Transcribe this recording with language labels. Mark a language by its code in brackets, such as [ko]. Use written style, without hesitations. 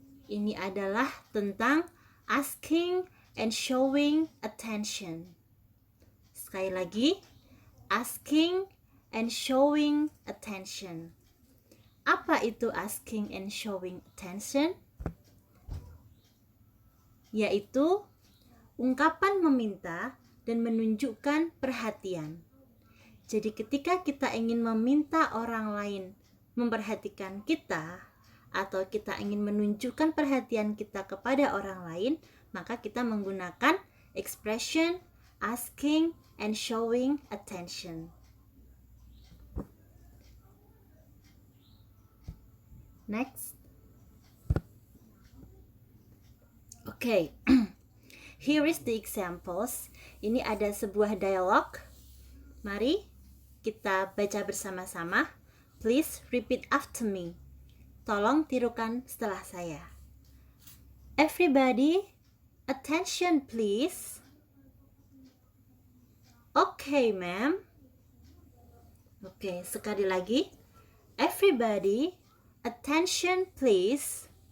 [id] Ini adalah tentang [en] asking and showing attention. [id] Sekali lagi, [en] asking and showing attention. [id] Apa itu [en] asking and showing attention? [id] Yaitu ungkapan meminta dan menunjukkan perhatian. Jadi ketika kita ingin meminta orang lain memperhatikan kita, atau kita ingin menunjukkan perhatian kita kepada orang lain, maka kita menggunakan expression [en] asking and showing attention. Next. Okay. Here is the examples. [id] Ini ada sebuah dialog. Mari kita baca bersama-sama. [en] Please repeat after me. [id] Tolong tirukan setelah saya. [en] Everybody, attention please. Okay, ma'am. [id] Oke, sekali lagi. [en] Everybody, attention please.